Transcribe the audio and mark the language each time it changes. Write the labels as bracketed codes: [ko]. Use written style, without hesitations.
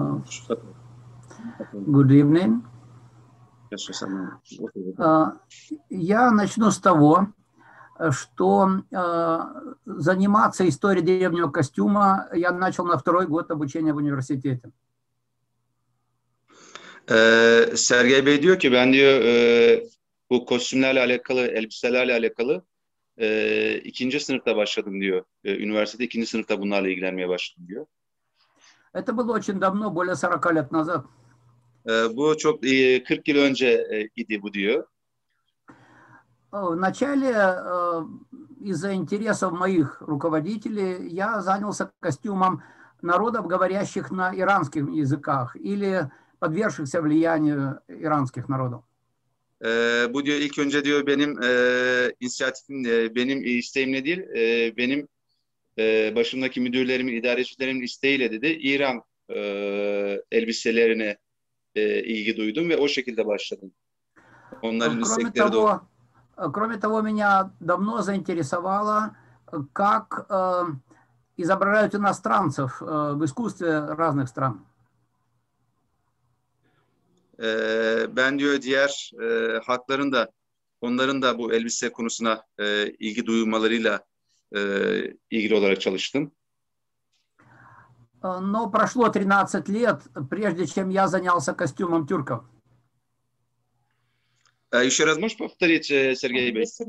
[ru] Что такое? [en] Good evening. [ru] Сейчас она... Я начну с того, что заниматься историей древнего костюма я начал на 2-й год обучения в университете. [tr] Sergey Bey diyor ki ben diyor bu kostümlerle alakalı, elbiselerle alakalı 2. sınıfta başladım diyor. Üniversitede 2. sınıfta bunlarla ilgilenmeye başladım diyor. [ru] Это было очень давно, более 40 лет назад. [tr] Bu çok 40 yıl önce idi bu diyor. [ru] Вначале из-за интересов моих руководителей я занялся костюмом народов, говорящих на иранских языках или подвергшихся влиянию иранских народов. [tr] Bu diyor ilk önce diyor benim inisiyatifim, benim isteğimle değil, benim başımdaki müdürlerimin, idareçilerimin isteğiyle dedi. İran elbiselerine ilgi duydum ve o şekilde başladım. Onların istekleri de [ru] Кроме того, меня давно заинтересовало, как изображают иностранцев в искусстве разных стран. [tr] Ben diyor diğer halkların da onların da bu elbise konusuna ilgi duymalarıyla ilgili olarak çalıştım. [ru] Но прошло 13 лет, прежде чем я занялся костюмом тюрков. Еще раз можешь повторить, Сергей Бey?